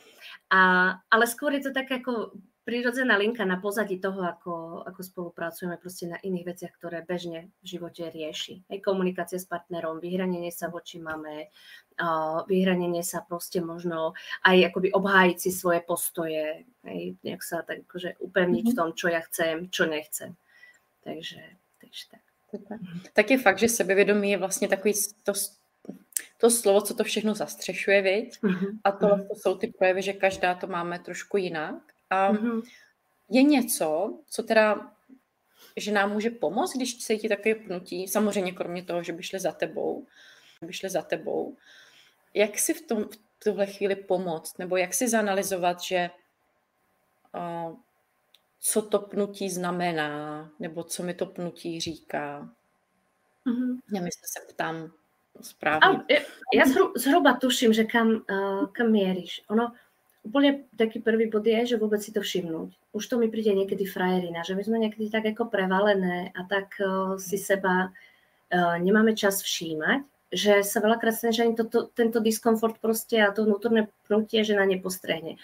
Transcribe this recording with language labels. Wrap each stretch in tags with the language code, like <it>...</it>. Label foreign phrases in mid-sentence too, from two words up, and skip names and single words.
<sk>Ale skôr je to tak ako prirodzená linka na pozadí toho, ako spolupracujeme proste na iných veciach, ktoré bežne v živote rieši. Hej, komunikácia s partnerom, vyhranenie sa voči mame, vyhranenie sa proste možno aj akoby obhájiť si svoje postoje, hej, nejak sa tak akože upevniť v tom, čo ja chcem, čo nechcem. Takže tak.</sk> <cs>Tak je fakt, že sebevědomí je vlastně takový to slovo, co to všechno zastřešuje, viď? A to jsou ty projevy, že každá to máme trošku jinak. A je něco, co teda, že nám může pomoct, když cítí takové pnutí, samozřejmě kromě toho, že by šli za tebou, jak si v tuhle chvíli pomoct, nebo jak si zanalyzovat, že co to pnutí znamená, nebo co mi to pnutí říká. Nevím, jestli se ptám správně.</cs> <sk>Ja zhruba tuším, že kam mieríš. Ono úplne taký prvý bod je, že vôbec si to všimnúť. Už to mi príde niekedy frajerina, že my sme niekedy tak ako prevalené a tak si seba nemáme čas všímať, že sa veľakrát stane, že ani tento diskomfort proste a to vnútorné pnutie žena nepostrehne.</sk>